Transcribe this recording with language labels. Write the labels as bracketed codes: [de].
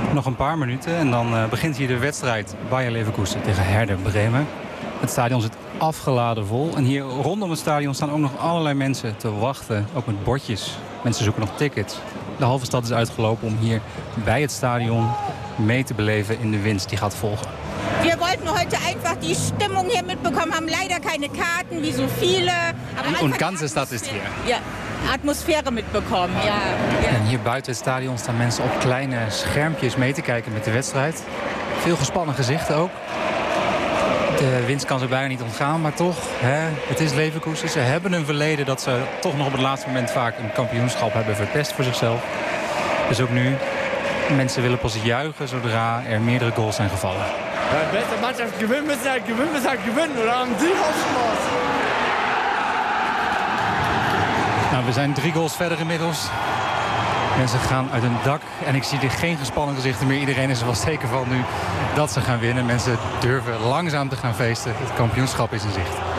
[nl] Nog een paar minuten en dan begint hier de wedstrijd Bayer Leverkusen tegen Werder Bremen. Het stadion zit afgeladen vol. En hier rondom het stadion staan ook nog allerlei mensen te wachten. Ook met bordjes. Mensen zoeken nog tickets. De halve stad is uitgelopen om hier bij het stadion mee te beleven in de winst die gaat volgen. [de] We wollten heute einfach die Stimmung hier mitbekommen, haben leider keine Karten, wie so viele. Und ganze Stadt ist hier. Ja, Atmosphäre mitbekommen, ja. [nl] En hier buiten het stadion staan mensen op kleine schermpjes mee te kijken met de wedstrijd. Veel gespannen gezichten ook. De winst kan ze bijna niet ontgaan, maar toch, hè, het is Leverkusen. Ze hebben een verleden dat ze toch nog op het laatste moment vaak een kampioenschap hebben verpest voor zichzelf. Dus ook nu, mensen willen pas juichen zodra er meerdere goals zijn gevallen. [de] De beste mannschaft gewinnen, müssen halt gewinnen, müssen halt gewinnen. Oder haben Sie Hoffnung? [nl] Nou, we zijn drie goals verder inmiddels. Mensen gaan uit hun dak en ik zie er geen gespannen gezichten meer. Iedereen is er wel zeker van nu dat ze gaan winnen. Mensen durven langzaam te gaan feesten. Het kampioenschap is in zicht.